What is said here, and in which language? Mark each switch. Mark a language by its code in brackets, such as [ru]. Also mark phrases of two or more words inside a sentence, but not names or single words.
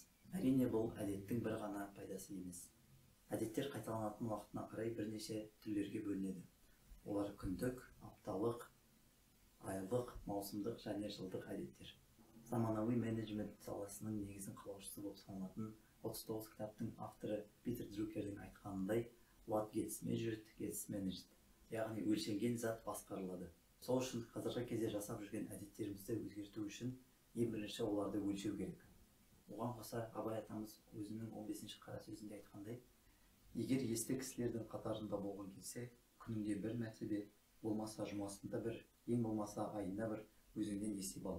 [kk] Әрине бұл әдеттің бір ғана пайдасы емес. Әдеттер қайталанатын уақытына қарай бірнеше түрлерге бөлінеді. Олар күндік, апталық, айлық, маусымдық және жылдық әдеттер. Заманауи менеджмент саласының негізін қалаушысы болып саналатын 39 кітаптың авторы Питер Друкердің айтқанындай, [en] what gets measured gets managed. [kk] Яғни өлшенген зат басқарылады. Сол үшін қазіргі кезде жасап жүрген әдеттерімізді өзгерту үшін ең бірінші оларды өлшеу керек. Оған қоса Абай атамыз өзінің 15-ші қара сөзінде айтқандай, егер есті кісілердің қатарында болғың келсе, күнінде бір мәртебе, болмаса жұмасында бір, ең болмаса айында бір өзіңнен есеп ал.